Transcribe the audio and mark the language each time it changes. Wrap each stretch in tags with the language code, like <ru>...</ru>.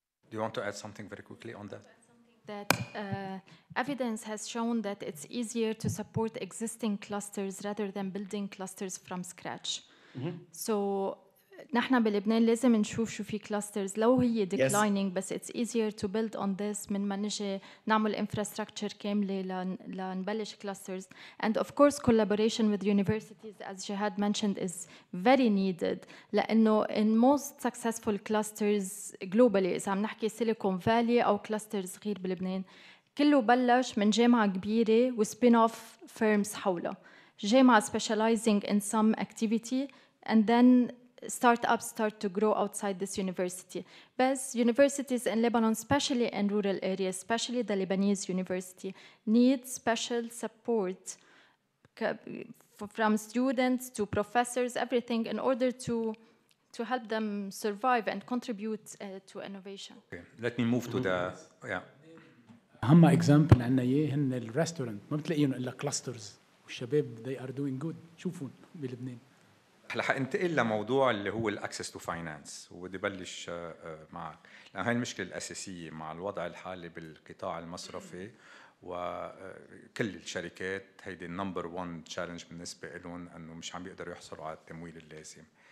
<en>Do you want to add something very quickly on that? That evidence has shown that it's easier to support existing clusters rather than building clusters from scratch.</en> <ar>So نحن بلبنان لازم نشوف شو في clusters لو هي declining بس</ar> <en>it's easier to build on this</en> <ar>من ما نجي نعمل infrastructure كاملة لنبلش clusters.</ar> <en>And of course collaboration with universities, as Jihad mentioned, is very needed لأنه in most successful clusters globally</en> <ar>إذا عم نحكي</ar> <en>Silicon Valley أو clusters</en> <ar>صغير بلبنان كله بلش من جامعة كبيرة و</ar> <en>spin-off firms حولها. جامعة specializing in some activity and then startups start to grow outside this university. But universities in Lebanon, especially in rural areas, especially the Lebanese university, need special support from students to professors, everything, in order to help them survive and contribute to innovation. Okay, let me move to the</en> <ar>أهم example عنا إياه هن الريستورانت ما بتلاقيهم إلا كلاسترز والشباب</ar> <en>they are doing good.</en> <ar>شوفوا بلبنان. هلا حننتقل لموضوع اللي هو الاكسس تو فاينانس وبدي بلش معك لأن هاي المشكله الاساسيه مع الوضع الحالي بالقطاع المصرفي وكل الشركات هيدي النمبر 1 تشالنج بالنسبه لهم انه مش عم بيقدروا يحصلوا على التمويل اللازم.</ar>